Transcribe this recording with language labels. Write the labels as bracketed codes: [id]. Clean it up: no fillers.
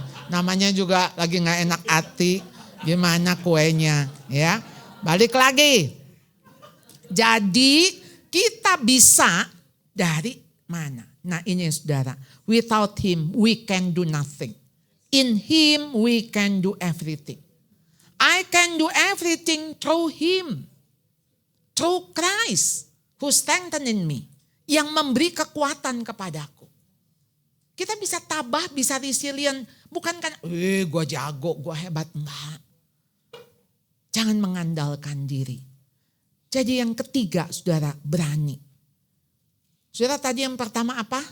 [id] Namanya juga lagi enggak enak hati, gimana kuenya, ya. Balik lagi. Jadi kita bisa dari mana? Nah ini saudara, [en] without him we can do nothing. In him we can do everything. I can do everything through him. Through Christ who strengthened me. [id] Yang memberi kekuatan kepadaku. Kita bisa tabah, bisa resilient. Bukan kan, gue jago, gue hebat. Enggak. Jangan mengandalkan diri. Jadi yang ketiga, saudara, berani. Saudara tadi yang pertama apa?